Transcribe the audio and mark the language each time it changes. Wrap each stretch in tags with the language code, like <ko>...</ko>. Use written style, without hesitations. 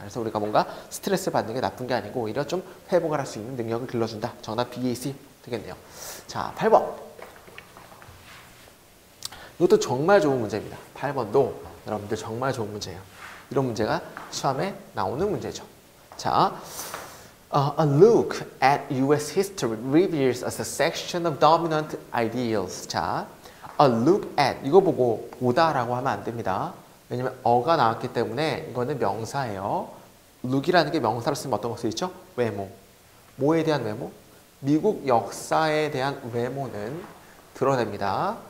<ko>그래서 우리가 뭔가 스트레스 받는 게 나쁜 게 아니고 오히려 좀 회복을 할 수 있는 능력을 길러준다. 정답 BAC 되겠네요. 자, 8번. 이것도 정말 좋은 문제입니다. 8번도 여러분들 정말 좋은 문제예요. 이런 문제가 시험에 나오는 문제죠. 자,</ko> <en>a look at U.S. history reveals a section of dominant ideals.</en> <ko>자,</ko> <en>a look at</en> <ko>이거 보고 보다라고 하면 안 됩니다. 왜냐면 어가 나왔기 때문에 이거는 명사예요. look이라는 게 명사로 쓰면 어떤 거 쓰이죠? 외모. 뭐에 대한 외모? 미국 역사에 대한 외모는 드러냅니다.</ko>